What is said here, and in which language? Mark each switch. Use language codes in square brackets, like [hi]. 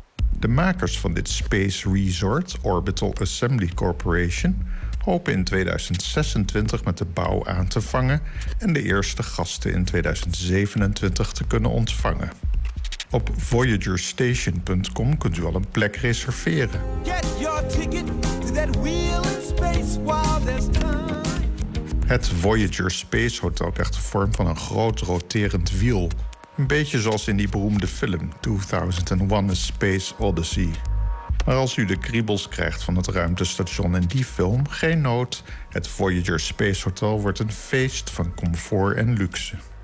[nl] De makers van dit space resort, Orbital Assembly Corporation, hopen in 2026 met de bouw aan te vangen en de eerste gasten in 2027 te kunnen ontvangen. Op voyagerstation.com kunt u al een plek reserveren. [en] Get your ticket to that wheel in space while there's time. [nl] Het Voyager Space Hotel krijgt de vorm van een groot roterend wiel. Een beetje zoals in die beroemde film 2001 A Space Odyssey. Maar als u de kriebels krijgt van het ruimtestation in die film, geen nood. Het Voyager Space Hotel wordt een feest van comfort en luxe.